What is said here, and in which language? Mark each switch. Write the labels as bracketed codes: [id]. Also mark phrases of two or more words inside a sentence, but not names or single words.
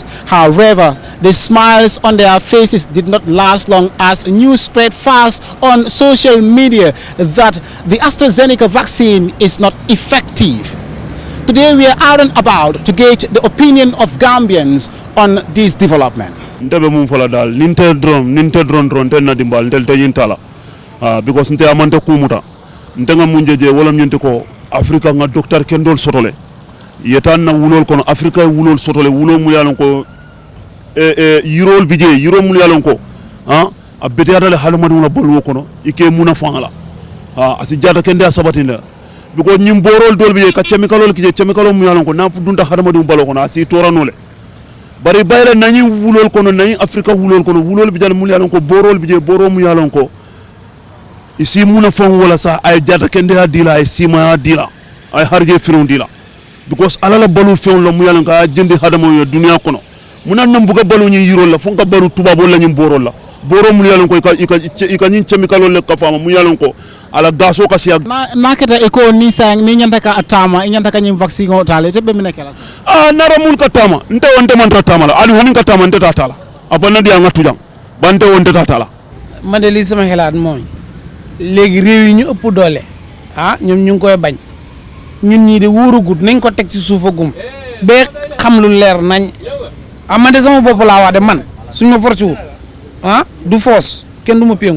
[en] However, the smiles on their faces did not last long as news spread fast on social media that the AstraZeneca vaccine is not effective. Today we are out and about to gauge the opinion of Gambians on this development. [man] Ndebe mum fala dal ninte drone ten na dimbal ntel tayin tala because nte amante kumuta nte nga munjeje wala nyente ko Afrika nga docteur kendol sotole yetan na wulol kono Afrika wulol sotole wulo mu yalon ko yirol bije yiro mu yalon ko abete yadale halumadu na bolwo kono ike muna fangala asi jata kende asabatinda because nyim borol dol bije ka chemicalol kije chemicalol mu yalon ko na fudunta hadamadu balo kono asi toranole bari bayra nani wulol kono nani Afrika wulol kono wulol bi jall mu yalon ko borol bi je boro mu yalon ko isi muna fon wala sa ay jata kende ha dila ay sima dila ay harje firon dila because alala balu fon lo mu yalon ka jindi hadamo yo dunya kono muna nam buga balu ni yirol la fon ka baru tubabo la nyim borol la boro mu yalon ko ika nyin chemical le ka fama mu yalon ko ala gaso ka siya nakata eko ni sang ni nyanta ka atama nyanta ka nyim vaccine o tale te be mi nekela nara mul katama nte wonte man tatama la ali hanin katama nte tatala abana dia ngatu jang bante wonte tatala [wo] man de li sama xelaat moy legi rew yi ñu ëpp doole ñoom ñu ngi koy bañ ñun ñi de wóoru gut nañ ko tek ci suufagum be xam lu leer nañ man de sama bop la wax de man suñu ma forci wut du force kenn duma pengu